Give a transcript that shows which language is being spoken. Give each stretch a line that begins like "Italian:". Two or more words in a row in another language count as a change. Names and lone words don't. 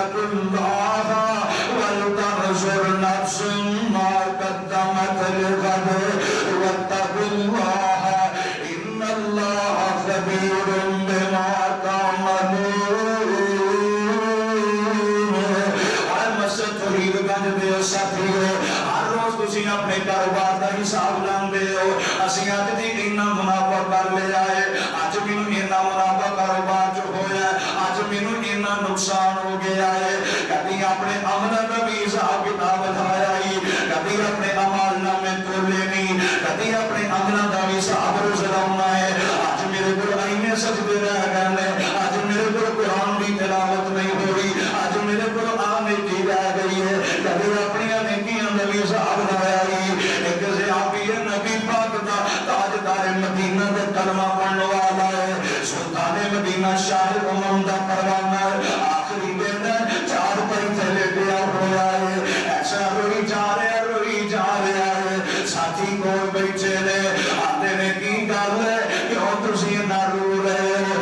Arabic: اللہ ولتنظر نفس ما قدمت لغد واتقوا اللہ ان اللہ خبیر بما تعملون۔
Punjabi: ساتھیو ہر روز تسی اپنے کاروبار دا حساب لاندے ہو، اسی اج دی اینا منافع کر لیا ہے، اج مینوں اینا منافع کاروبار چ ہویا ہے، اج مینوں اینا نقصان ہو گیا ہے۔ کبھی اپنے عمل دا بھی حساب کتاب لایا ہی، کبھی اپنے اعمال نامے تولے نہیں، کبھی اپنے عمل دا بھی حساب روز لاؤنا ہے۔ اج میرے کول اینے سجدے رہ گئے نے، اج میرے کول قرآن دی تلاوت نہیں ہو رہی، اج میرے کول نیکی رہ گئی ہے، کبھی اپنی نیکیاں دا بھی حساب لایا ہی۔ ایک صحابی ہے نبی پاک دا تاجدار مدینہ دا کلمہ پڑھنے والا ہے، سلطان مدینہ شاہ امم دا پروانہ ہے، آخری دن چار پائی تھلے پیا ہوا ہے، ایسا روئی جا رہا ہے، ساتھی کو بیٹھے نے آتے نے کی گل ہے کیوں تسی نہ رو رہے ہو؟